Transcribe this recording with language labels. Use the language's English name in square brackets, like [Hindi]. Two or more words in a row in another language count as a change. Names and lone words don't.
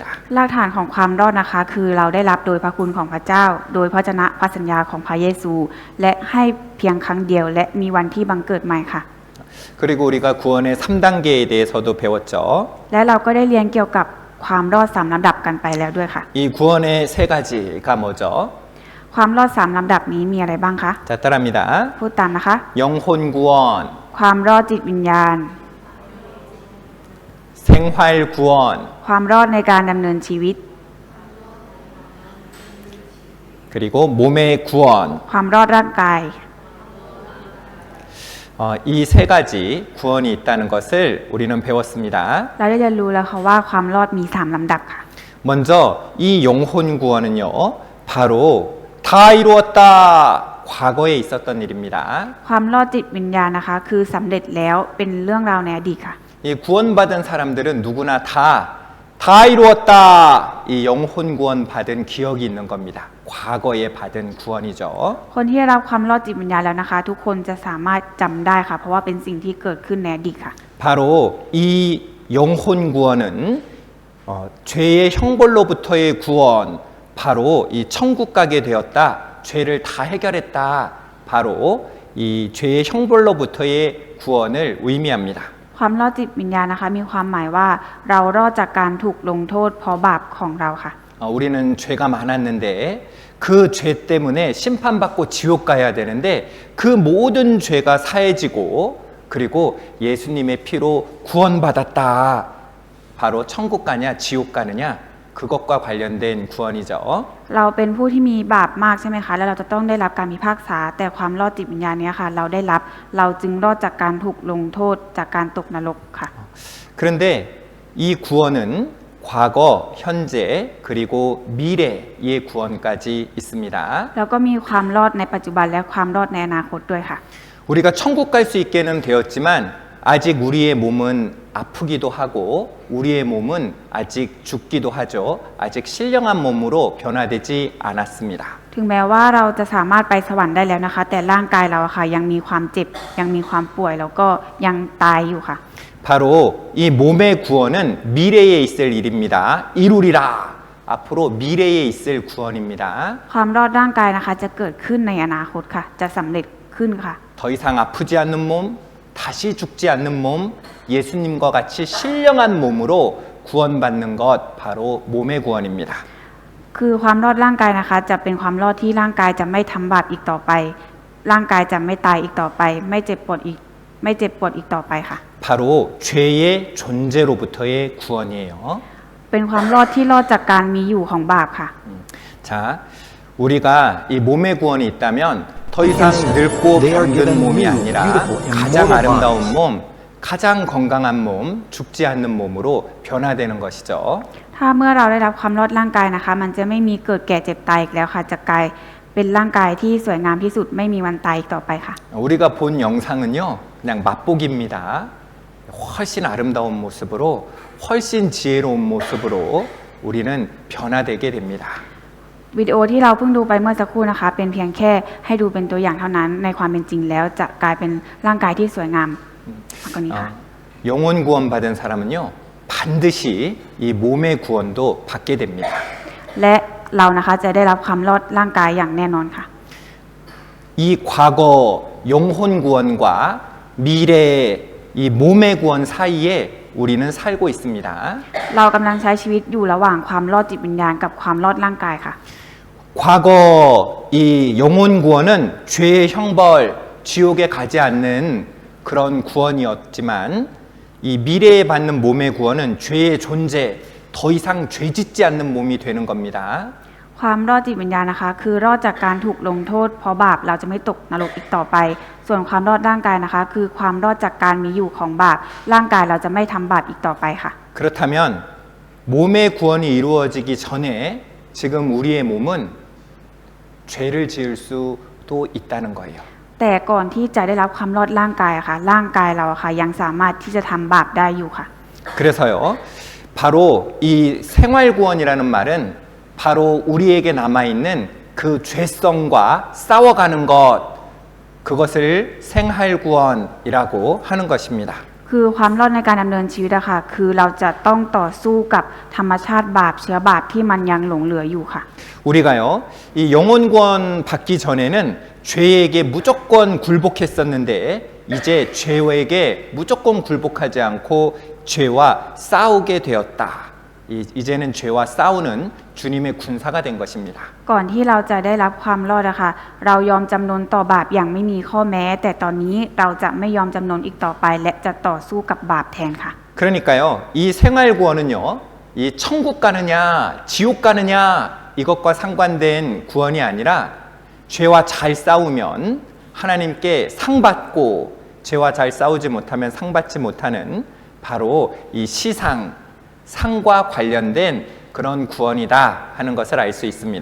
[Thai] รากฐานของความรอดนะคะคือเราได้รับโดยพระคุณของพระเจ้า โดยพระชนะพระสัญญาของพระเยซู และให้เพียงครั้งเดียวและมีวันที่บังเกิดใหม่ค่ะ [Korean] 그리고 우리가 구원의 3단계에 대해서도 배웠죠. [Thai] และเราก็ได้เรียนเกี่ยวกับความรอด3ลำดับกันไปแล้วด้วยค่ะ [Korean] 이 구원의 3가지가 뭐죠? [Thai] ความรอด3ลำดับนี้มีอะไรบ้างคะ [Korean] 자, 따라합니다. [Thai] พูดตามนะคะ [Korean] 영혼 구원, [Thai] ความรอดจิตวิญญาณ [Korean] 생활 구원, [Thai] ความรอดในการดำเนินชีวิต [Korean] 그리고 몸의 구원. [Thai] ความรอดร่างกาย [Korean] 이 3가지 구원이 있다는 것을 우리는 배웠습니다. [Thai] เราได้เรียนรู้แล้วค่ะว่าความรอดมี3ลำดับค่ะ [Korean] 먼저 이 영혼 구원은요, 바로 다 이루었다. 과거에 있었던 일입니다. [Thai] ความรอดจิตวิญญาณนะคะ คือสำเร็จแล้วเป็นเรื่องราวในอดีตค่ะ [Korean] 이 구원받은 사람들은 누구나 다 이루었다. 이 영혼 구원 받은 기억이 있는 겁니다. 과거에 받은 구원이죠. [Thai] คนที่ได้รับความรอดจิตวิญญาณแล้วนะคะ ทุกคนจะสามารถจำได้ค่ะ เพราะว่าเป็นสิ่งที่เกิดขึ้นในอดีตค่ะ [Korean] 바로 이 영혼 구원은 죄의 형벌로부터의 구원, 바로 이 천국 가게 되었다. 죄를 다 해결했다. 바로 이 죄의 형벌로부터의 구원을 의미합니다. [Thai] ความรอดจิตวิญญาณนะคะ มีความหมายว่าเรารอดจากการถูกลงโทษเพราะบาปของเราค่ะ [Korean] 우리는 죄가 많았는데 그 죄 때문에 심판받고 지옥 가야 되는데 그 모든 죄가 사해지고 그리고 예수님의 피로 구원받았다. 바로 천국 가냐 지옥 가느냐 그것과 관련된 구원이죠. [Thai] เราเป็นผู้ที่มีบาปมากใช่ไหมคะ แล้วเราจะต้องได้รับการพิพากษา แต่ความรอดจิตวิญญาณเนี้ยค่ะ เราได้รับ เราจึงรอดจากการถูกลงโทษจากการตกนรกค่ะ [Korean] 그런데 이 구원은 과거, 현재, 그리고 미래의 구원까지 있습니다. [Thai] แล้วก็มีความรอดในปัจจุบันและความรอดในอนาคตด้วยค่ะ [Korean] 우리가 천국 갈 수 있게는 되었지만 아직 우리의 몸은 아프기도 하고 우리의 몸은 아직 죽기도 하죠. 아직 신령한 몸으로 변화되지 않았습니다. [Thai] ถึงแม้ว่าเราจะสามารถไปสวรรค์ได้แล้วนะคะ แต่ร่างกายเราอะค่ะยังมีความเจ็บยังมีความป่วยแล้วก็ยังตายอยู่ค่ะ [Korean] 바로 이 몸의 구원은 미래에 있을 일입니다. 이루리라. 앞으로 미래에 있을 구원입니다. [Thai] ความรอดร่างกายนะคะจะเกิดขึ้นในอนาคตค่ะ จะสำเร็จขึ้นค่ะ [Korean] 더 이상 아프지 않는 몸, 다시 죽지 않는 몸, 예수님과 같이 신령한 몸으로 구원받는 것 바로 몸의 구원입니다. [Thai] คือความรอดร่างกายนะคะ จะเป็นความรอดที่ร่างกายจะไม่ทำบาปอีกต่อไป ร่างกายจะไม่ตายอีกต่อไป ไม่เจ็บปวดอีกต่อไปค่ะ [Korean] 바로 죄의 존재로부터의 구원이에요. [Thai] เป็นความรอดที่รอดจากการมีอยู่ของบาปค่ะ [Korean] 자, 우리가 이 몸의 구원이 있다면 더 이상 늙고 병든 몸이 아니라 가장 아름다운 몸, 가장 건강한 몸, 죽지 않는 몸으로 변화되는 것이죠. [Thai] ถ้าเมื่อเราได้รับความรอดร่างกายนะคะ มันจะไม่มีเกิดแก่เจ็บตายอีกแล้วค่ะ จะกลายเป็นร่างกายที่สวยงามที่สุดไม่มีวันตายอีกต่อไปค่ะ [Korean] 우리가 본 영상은요, 그냥 맛보기입니다. 훨씬 아름다운 모습으로, 훨씬 지혜로운 모습으로 우리는 변화되게 됩니다. [Thai] วิดีโอที่เราเพิ่งดูไปเมื่อสักครู่นะคะ เป็นเพียงแค่ให้ดูเป็นตัวอย่างเท่านั้น ในความเป็นจริงแล้วจะกลายเป็นร่างกายที่สวยงามมากกว่านี้ค่ะ [Korean] 영혼 구원 받은 사람은요, 반드시 이 몸의 구원도 받게 됩니다. [Thai] และเรานะคะจะได้รับความรอดร่างกายอย่างแน่นอนค่ะ [Korean] 이 과거 영혼 구원과 미래 이 몸의 구원 사이에 우리는 살고 있습니다. [Thai] เรากำลังใช้ชีวิตอยู่ระหว่างความรอดจิตวิญญาณกับความรอดร่างกายค่ะ [Korean] 과거 이 영혼 구원은 죄의 형벌, 지옥에 가지 않는 그런 구원이었지만 이 미래에 받는 몸의 구원은 죄의 존재, 더 이상 죄 짓지 않는 몸이 되는 겁니다. [Thai] ความรอดจิตวิญญาณนะคะ คือรอดจากการถูกลงโทษเพราะบาปเราจะไม่ตกนรกอีกต่อไป ส่วนความรอดร่างกายนะคะ คือความรอดจากการมีอยู่ของบาปร่างกายเราจะไม่ทำบาปอีกต่อไปค่ะ [Korean] 그렇다면 몸의 구원이 이루어지기 전에 지금 우리의 몸은 죄를 지을 수도 있다는 거예요. [Thai] แต่ก่อนที่จะได้รับความรอดร่างกายอะค่ะ ร่างกายเราอะค่ะยังสามารถที่จะทำบาปได้อยู่ค่ะ [Korean] 그래서요, 바로 이 생활구원이라는 말은 바로 우리에게 남아있는 그 죄성과 싸워가는 것, 그것을 생활구원이라고 하는 것입니다. [Thai] คือความรอดในการดำเนินชีวิตอะค่ะ คือเราจะต้องต่อสู้กับธรรมชาติบาปเชื้อบาปที่มันยังหลงเหลืออยู่ค่ะ [Korean] 우리가요, 이 영혼구원 받기 전에는 죄에게 무조건 굴복했었는데 이제 죄에게 무조건 굴복하지 않고 죄와 싸우게 되었다. 이제는 죄와 싸우는 주님의 군사가 된 것입니다. [Thai] ก่อนที่เราจะได้รับความรอดอะค่ะ เรายอมจำนนต่อบาปอย่างไม่มีข้อแม้ แต่ตอนนี้เราจะไม่ยอมจำนนอีกต่อไป และจะต่อสู้กับบาปแทนค่ะ [Korean] 그러니까요, 이 생활구원은요, 이 천국 가느냐, 지옥 가느냐, 이것과 상관된 구원이 아니라 죄와 잘 싸우면 하나님께 상 받고 죄와 잘 싸우지 못하면 상 받지 못하는 바로 이 시상, 상과 관련된 그런 구원이다 하는 것을 알 수 있습니다.